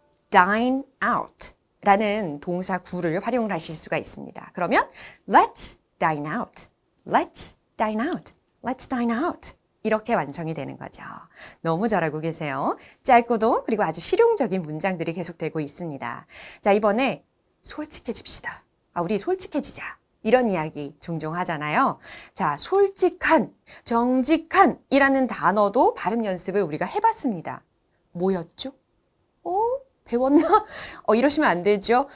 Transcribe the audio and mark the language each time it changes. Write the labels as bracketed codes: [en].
[ko] dine out 라는 동사 구를 활용을 하실 수가 있습니다. 그러면 [en] let's dine out. Let's dine out. Let's dine out. [ko] 이렇게 완성이 되는 거죠. 너무 잘하고 계세요. 짧고도 그리고 아주 실용적인 문장들이 계속되고 있습니다. 자, 이번에 솔직해집시다. 우리 솔직해지자. 이런 이야기 종종 하잖아요. 자, 솔직한, 정직한 이라는 단어도 발음 연습을 우리가 해봤습니다. 뭐였죠? 배웠나? 이러시면 안 되죠.